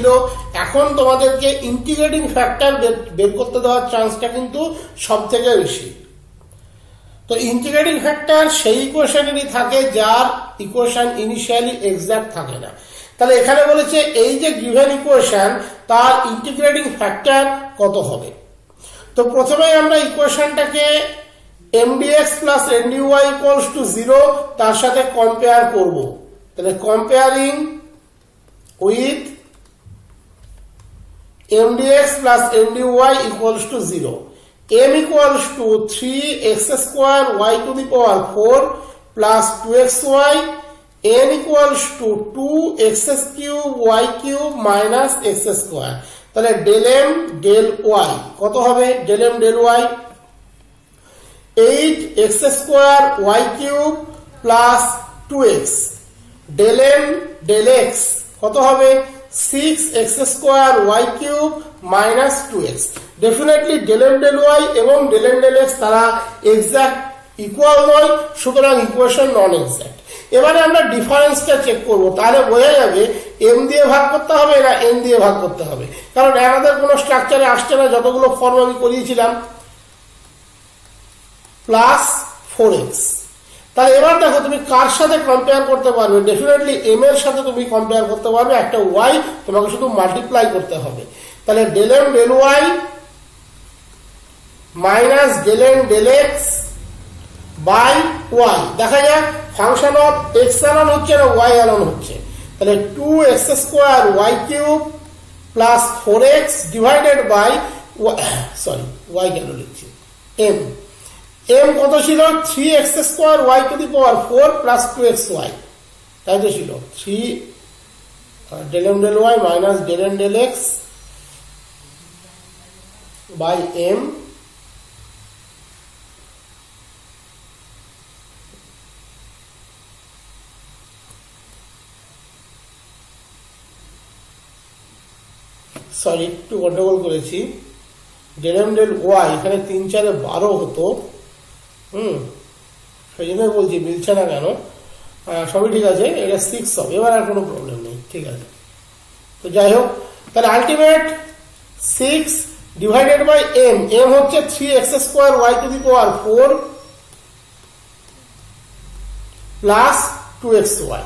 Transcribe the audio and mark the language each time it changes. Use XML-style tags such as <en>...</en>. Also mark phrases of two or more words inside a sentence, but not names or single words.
<bn>এখন তোমাদেরকে</bn> <en>integrating factor</en> <bn>বের করতে দেওয়ার চান্সটা কিন্তু সব থেকে বেশি। তো</bn> <en>integrating factor</en> <bn>সেই ইকুয়েশনেরই থাকে যার ইকুয়েশন</bn> <en>initially exact</en> <bn>থাকে না। তাহলে এখানে বলেছে এই যে</bn> <en>given equation</en> <bn>তার</bn> <en>integrating factor</en> <bn>কত হবে। তো প্রথমে আমরা ইকুয়েশনটাকে</bn> <en>mdx plus ndy equals to 0</en> <bn>তার সাথে কম্পেয়ার করব।</bn> <en>তাহলে comparing with mdx plus ndy equals to 0, m equals to 3x square y to the power 4 plus 2xy, n equals to 2x cube y cube minus x square।</en> <bn>তাহলে</bn> <en>del m del y</en> <bn>কত হবে?</bn> <en>del m del y 8x square y cube plus 2x, del m del x কত হবে? 6x square y cube minus 2x।</en> <bn>ডেফিনেটলি</bn> <en>del m del y</en> <bn>এবং</bn> <en>del m del x</en> <bn>তারা</bn> <en>exact equal</en> <bn>নয়, সুতরাং</bn> <en>equation non exact.</en> <bn>এবারে আমরা ডিফারেন্সটা চেক করব, তাহলে বোঝা যাবে m দিয়ে ভাগ করতে হবে না n দিয়ে ভাগ করতে হবে, কারণ আমাদের কোনো স্ট্রাকচারে আসছে না যতগুলো ফর্ম আমি করিয়েছিলাম</bn> <en>plus 4x.</en> <bn>তাহলে এবার দেখো তুমি কার সাথে কম্পেয়ার করতে পারবে? ডেফিনেটলি m এর সাথে তুমি কম্পেয়ার করতে পারবে, একটা y তোমাকে শুধু মাল্টিপ্লাই করতে হবে।</bn> <en>তাহলে del m del y মাইনাস del m del x বাই y।</en> <bn>দেখা যাক</bn> <en>function of x alone</en> <bn>হচ্ছে না</bn> <en>y alone</en> <bn>হচ্ছে।</bn> <en>তাহলে 2x square y cube plus 4x divided by y</en> <bn>কেন লিখছি m কত ছিল?</bn> <en>3x square y to the power 4 plus 2xy,</en> <bn>তাই তো ছিল</bn> <en>3 del m del y minus del m del x by m sorry</en> <bn>একটু গন্ডগোল করেছি।</bn> <en>del m del y</en> <bn>এখানে 3 4 12 হতো, সেই জন্য বলছি মিলছে না কেন। সবই ঠিক আছে, এটা 6 হবে, এবার আর কোনো প্রবলেম নেই, ঠিক আছে। তো যাই হোক, তাহলে</bn> <en>ultimate 6 divided by m হচ্ছে 3x square y to the power 4 plus 2xy.</en>